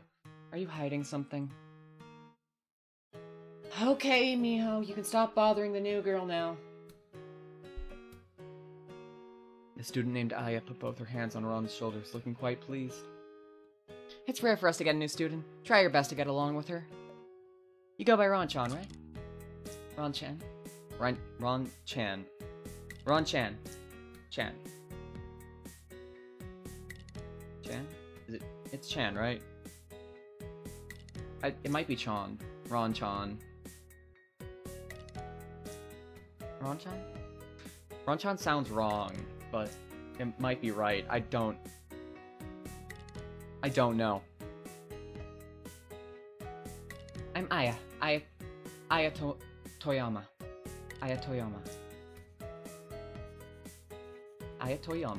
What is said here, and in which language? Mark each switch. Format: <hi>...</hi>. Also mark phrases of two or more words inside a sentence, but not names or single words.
<en>Are you hiding something? Okay, Miho, you can stop bothering the new girl now. The student named Aya put both her hands on Ron's shoulders, looking quite pleased. It's rare for us to get a new student. Try your best to get along with her. You go by Ron-chan, right? Ron-chan? Ron-chan. Ron-chan. Chan. Chan? It's Chan, right? It might be Chan. Ron-chan. Ron-chan? Ron-chan sounds wrong, but it might be right. I don't know. I'm Aya. Toyama. Aya Toyama. Aya Toyama.</en>